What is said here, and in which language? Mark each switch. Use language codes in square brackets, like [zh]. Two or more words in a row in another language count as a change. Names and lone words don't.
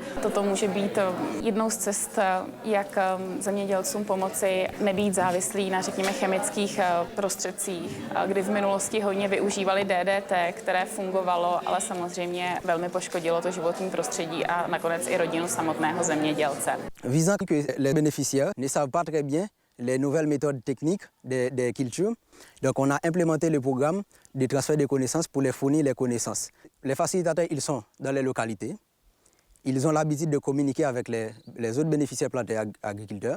[cs] Toto může být jednou z cest, jak zemědělcům pomoci nebýt závislí na, řekněme, chemických prostředcích, kdy v minulosti hodně využívali DDT, které fungovalo, ale samozřejmě velmi poškodilo to životní prostředí a nakonec i rodinu samotného zemědělce. [fr] Visant que les bénéficiaires ne savent pas très bien les nouvelles méthodes techniques des cultures. Donc on a implémenté le programme de transfert de connaissances pour les fournir les connaissances. Les facilitateurs, ils sont dans les localités. Ils ont l'habitude de communiquer avec les autres bénéficiaires planteurs agriculteurs.